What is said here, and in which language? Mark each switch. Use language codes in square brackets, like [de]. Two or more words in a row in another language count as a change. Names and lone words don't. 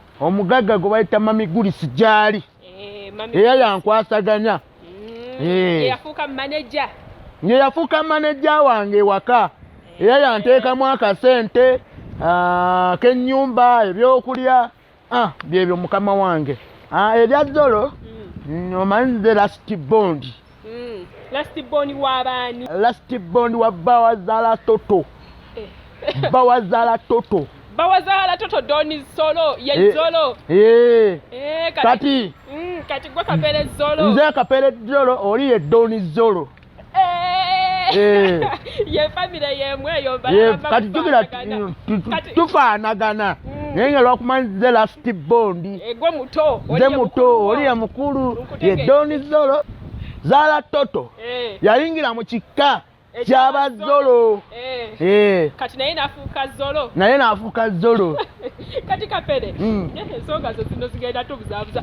[lg] Omugagga gwe bayita Mamigulisi gyali era yankwasaganya. Yafuuka maneja. Yafuuka maneja wange ewaka era yanteekamu akasente k'ennyumba ebyokulya byebyo mukama wange. Ebya Zolo omanyi nze [en] last bond. Last born [lg] wabani. [en] Last born [lg] wa Zahara Toto. Zahara Toto. Zahara Toto doni Zolo ye Zolo. Kati. Kati gwe Kapere Zolo. Nze Kapere Zolo oli ye doni Zolo. Ye family yemwe yo bala. Kati tugira tufaanagana. Naye lwakumanyi nze [en] last born. [lg] Gwe muto. Nze muto oli ye mukulu ye doni Zolo. Zahara Toto yayingira mu kika ky'aba Zolo. Kati naye nafuuka Zolo. Naye nafuuka Zolo. Kati Kapere ensonga zo zino zigenda tubuzaabuza.